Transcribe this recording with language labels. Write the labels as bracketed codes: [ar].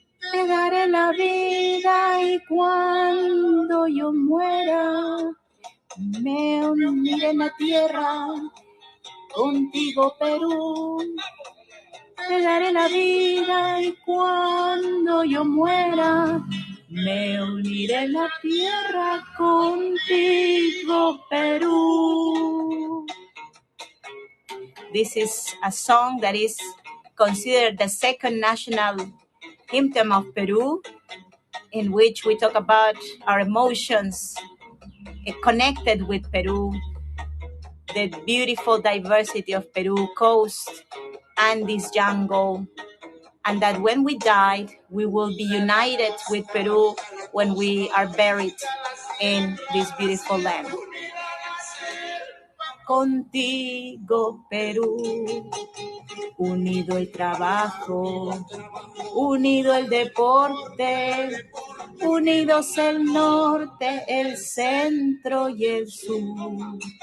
[es] Te daré la vida y cuando yo muera, me uniré en la tierra contigo, Perú. Te daré la vida y cuando yo muera, me uniré en la tierra contigo, Perú. [en] This is a song that is considered the second national anthem of Peru, in which we talk about our emotions connected with Peru, the beautiful diversity of Peru, coast, Andes jungle, and that when we died, we will be united with Peru when we are buried in this beautiful land. [es] Contigo, Perú, unido el trabajo, unido el deporte, unidos el norte, el centro y el sur.